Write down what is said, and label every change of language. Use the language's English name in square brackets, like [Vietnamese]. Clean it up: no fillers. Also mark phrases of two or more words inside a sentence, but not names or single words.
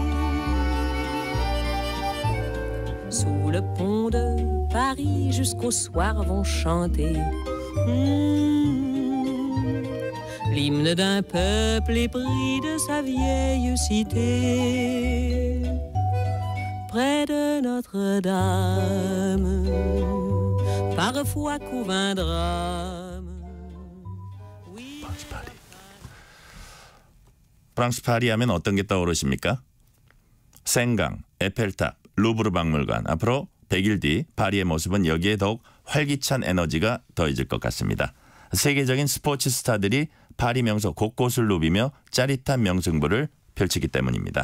[French] Sous le pont de Paris jusqu'au soir vont chanter l'hymne d'un peuple épris de sa vieille cité. Près de Notre-Dame, parfois couvre un drame. [Korean] 프랑스 파리 하면 어떤 게 떠오르십니까? 생강, 에펠탑, 루브르 박물관. 앞으로 100일 뒤 파리의 모습은 여기에 더욱 활기찬 에너지가 더해질 것 같습니다. 세계적인 스포츠 스타들이 파리 명소 곳곳을 누비며 짜릿한 명승부를 펼치기 때문입니다.